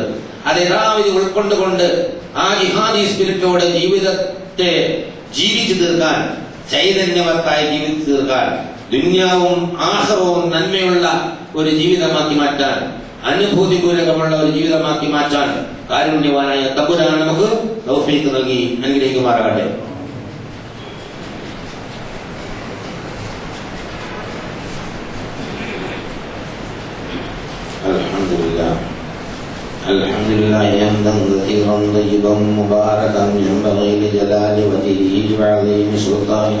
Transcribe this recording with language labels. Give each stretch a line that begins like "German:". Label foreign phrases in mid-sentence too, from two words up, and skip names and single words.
Malayalam: അത് യഥാവിധി ഉൾക്കൊണ്ടുകൊണ്ട് ആ ജിഹാദി സ്പിരിറ്റോടെ ജീവിതത്തെ ജീവിച്ചു തീർക്കാൻ, ചൈതന്യവത്തായി ജീവിച്ചു തീർക്കാൻ, ദുന്യാവും ആഖിറവും നന്മയുള്ള ഒരു ജീവിതമാക്കി മാറ്റാൻ, അനുഭൂതിപൂർവകമുള്ള ഒരു ജീവിതമാക്കി മാറ്റാൻ കാരുണ്യവാനായ തമ്പുരാൻ നമുക്ക് തൗഫീഖ് നൽകി അനുഗ്രഹിക്കുമാറാകട്ടെ.
Arabic: الحمد لله حمدا كثيرا طيبا مباركا ينبغي لجلال وجهه وعظيم سلطانه.